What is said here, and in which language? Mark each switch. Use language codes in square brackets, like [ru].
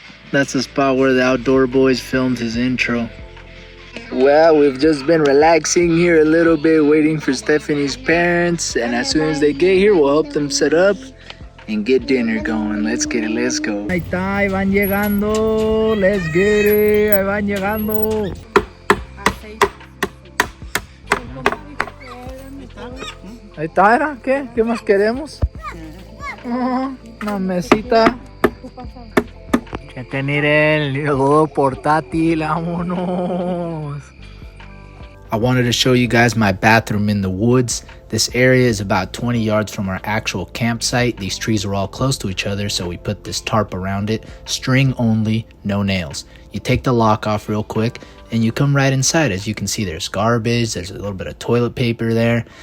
[en] That's the spot where the Outdoor Boys filmed his intro. Well, we've just been relaxing here a little bit, waiting for Stephanie's parents, and as soon as they get here, we'll help them set up and get dinner going. Let's get it, let's go. [es] Ahí está, ahí van llegando. [en] Let's get it, [es] ahí van llegando. Ahí está, ¿era? ¿Qué? ¿Qué más queremos? Una mesita. Que tener el juego portátil, vámonos. [en] I wanted to show you guys my bathroom in the woods. This area is about 20 yards from our actual campsite. These trees are all close to each other, so we put this tarp around it. String only, no nails. You take the lock off real quick and you come right inside. As you can see, there's garbage, there's a little bit of toilet paper there.